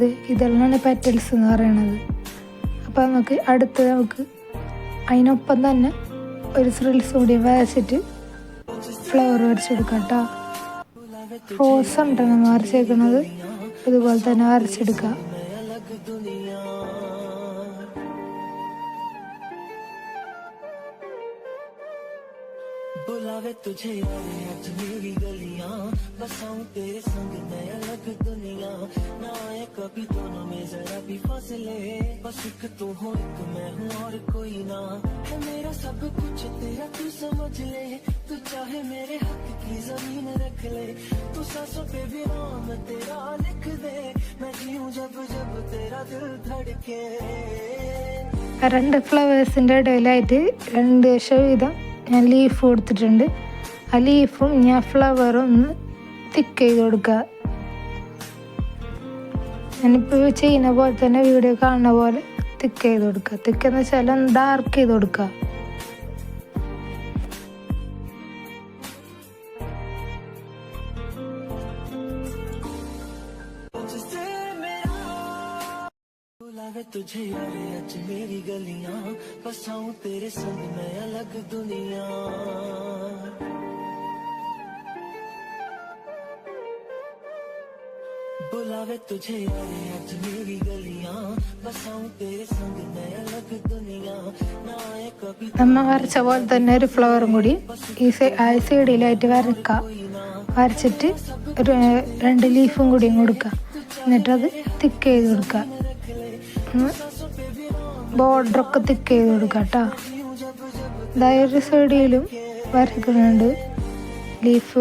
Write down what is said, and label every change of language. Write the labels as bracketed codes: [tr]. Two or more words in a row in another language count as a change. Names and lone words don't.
[ml] ഇതളിനാണ് പെറ്റൽസ് എന്ന് പറയണത്. അപ്പോൾ നമുക്ക് അതിനൊപ്പം തന്നെ ഒരു ഫ്രിൽസ് കൂടി വരച്ചിട്ട് ഫ്ലവർ വരച്ചെടുക്കാം കേട്ടോ. റോസ് ആണ് നമ്മൾ വരച്ചേക്കുന്നത്. ഇതുപോലെ തന്നെ വരച്ചെടുക്കാം. [hi] बुलावे तुझे आज मेरी गलियां, बसाऊं तेरे संग मैं अलग दुनिया, ना आए कभी दोनों में जरा भी फासले, बस एक तू हो एक मैं हूँ और कोई ना, है मेरा सब कुछ तेरा तू समझ ले, तू चाहे मेरे हक की जमीन रख ले, तू सांसों पे भी नाम तेरा लिख दे, मैं जीऊं जब जब तेरा दिल धड़के. [ml] രണ്ട് ഫ്ലവേഴ്സിൻ്റെ ഇടയിലായിട്ട് രണ്ട് വീതം ഞാൻ ലീഫ് കൊടുത്തിട്ടുണ്ട്. ആ ലീഫും ഞാൻ ഫ്ലവറും ഒന്ന് തിക്ക് ചെയ്ത് കൊടുക്കുക. ഞാനിപ്പോൾ ചെയ്യുന്ന പോലെ തന്നെ വീഡിയോ കാണുന്ന പോലെ തിക്ക് ചെയ്ത് കൊടുക്കുക. തിക്ക് എന്ന് വെച്ചാൽ ഒന്ന് ഡാർക്ക് ചെയ്ത് കൊടുക്കുക. [hi] तुझे यारे आज मेरी गलियां, बसाऊं तेरे संग मैं अलग दुनिया. बुलावे तुझे यारे आज मेरी गलियां, बसाऊं तेरे संग मैं अलग दुनिया, ना आए कभी. [ml] നമ്മൾ വരച്ച പോലെ തന്നെ ഒരു ഫ്ലവറും കൂടി ഈ സൈഡിലായിട്ട് വരക്കാം. വരച്ചിട്ട് ഒരു 2 ലീഫും കൂടിയും കൊടുക്കുക. എന്നിട്ടത് തിക്ക് ചെയ്ത് കൊടുക്കുക. ബോർഡറൊക്കെ തിക്ക് ചെയ്ത് കൊടുക്കാം കേട്ടോ. ഒരു സൈഡിലും വരക്കുന്നുണ്ട് ലീഫ്.